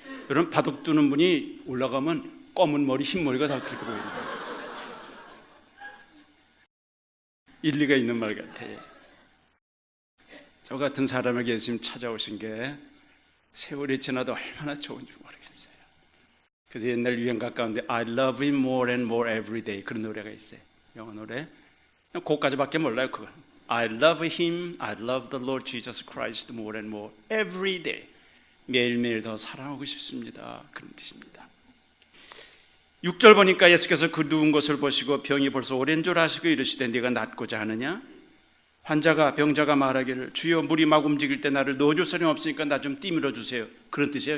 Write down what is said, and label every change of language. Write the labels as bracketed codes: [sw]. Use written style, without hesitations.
[ko] 여러분 바둑 두는 분이 올라가면 검은 머리, 흰 머리가 다 그렇게 보입니다. 일리가 있는 말 같아요. 저 같은 사람에게 예수님 찾아오신 게 세월이 지나도 얼마나 좋은지 모르겠어요. 그래서 옛날 유행가 가운데 [en] I love him more and more every day [ko] 그런 노래가 있어요. 영어 노래. 그거까지밖에 몰라요. 그거. [en] I love him, I love the Lord Jesus Christ more and more every day. [ko] 매일매일 더 사랑하고 싶습니다. 그런 뜻입니다. 6절 보니까 예수께서 그 누운 것을 보시고 병이 벌써 오랜 줄 아시고 이르시되 네가 낫고자 하느냐? 병자가 말하기를 주여 물이 막 움직일 때 나를 넣어줄 사람이 없으니까 나 좀 띠밀어 주세요. 그런 뜻이에요.